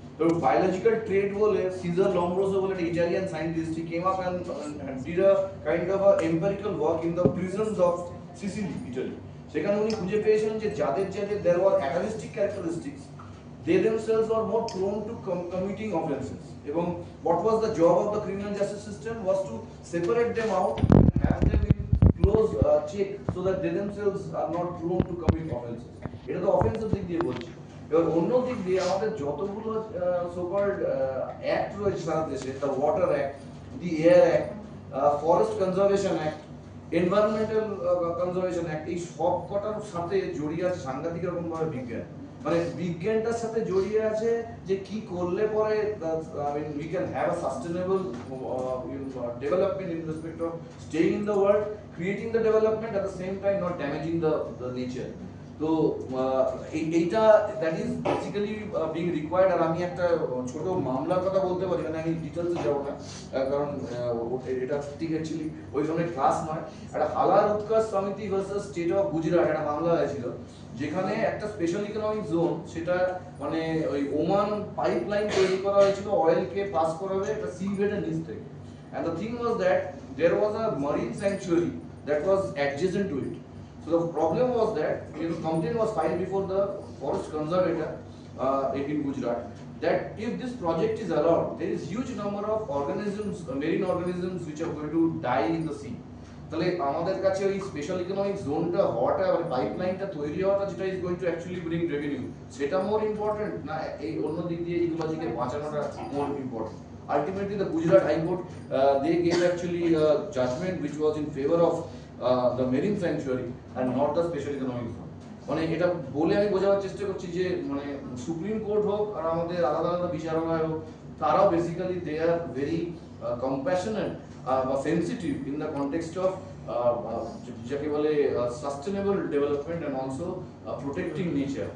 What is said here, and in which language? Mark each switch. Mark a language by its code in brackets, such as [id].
[bn] তো biological trade বলে caesar লম্ব্রোসো বলে একটা Italian scientist, [en] He came up and did a kind of a empirical work in the prisons of Sicily, Italy. [bn] সেখানে উনি খুঁজে পেয়েছিলেন যে যাদের যাদের [en] There were atavistic characteristics, they themselves were more prone to committing offences. এবং what was the job of the criminal justice system was to separate them out and have them in close check so that they themselves are not prone to commit offences. [bn] এটা তো অফেন্সের দিক দিয়ে বলছি। এবার অন্য দিক দিয়ে আমাদের যতগুলো সো-কল্ড অ্যাক্ট রয়েছে সারা দেশে, the water act, the air act, forest conservation act, environmental conservation act, এই সব কটার সাথে জড়িয়ে আছে সাংঘাতিক রকম ভাবে বিজ্ঞান। মানে বিজ্ঞানটার সাথে জড়িয়ে আছে যে কি করলে পরে [en] we can have a sustainable development in respect of staying in the world, creating the development at the same time not damaging the nature. তো এইটা that is basically being required. [bn] আর আমি একটা ছোট মামলার কথা বলতে পারি, মানে আমি ডিটেলসে যাবো না কারণ এটা ঠিক অ্যাকচুয়ালি ওই ধরনের ক্লাস নয়। একটা হালার উৎকর্ষ সমিতি ভার্সেস স্টেট অফ গুজরাট একটা মামলা হয়েছিল, যেখানে একটা স্পেশাল ইকোনমিক জোন, সেটা মানে ওই ওমান পাইপলাইন তৈরি করা হয়েছিল অয়েলকে পাস করাবে একটা সি বেডের নিচ থেকে। [en] And the thing was that there was a marine sanctuary that was adjacent to it. So the problem was that complaint was filed before the forest conservator in Gujarat that if this project is allowed, there is huge number of organisms, marine organisms which are going to die in the sea. [bn] তাহলে আমাদের কাছে ওই special economic জোনটা হওয়াটা, মানে পাইপলাইনটা তৈরি হওয়াটা, যেটা [en] is going to actually bring revenue, [bn] সেটা মোর ইম্পর্টেন্ট না এই অন্য দিক দিয়ে ইকোলজিকে বাঁচানোটা more important? [en] Ultimately, the Gujarat High Court they gave actually a judgment which was in favor of the marine sanctuary and not the special economic zone. [bn] মানে এটা বলে আমি বোঝাবার চেষ্টা করছি যে মানে সুপ্রিম কোর্ট হোক আর আমাদের আলাদা আলাদা বিচারালয় হোক, তারাও basically [en] they are very compassionate [bn] বা sensitive [en] in the context of [bn] যাকে বলে sustainable development [en] And also protecting nature.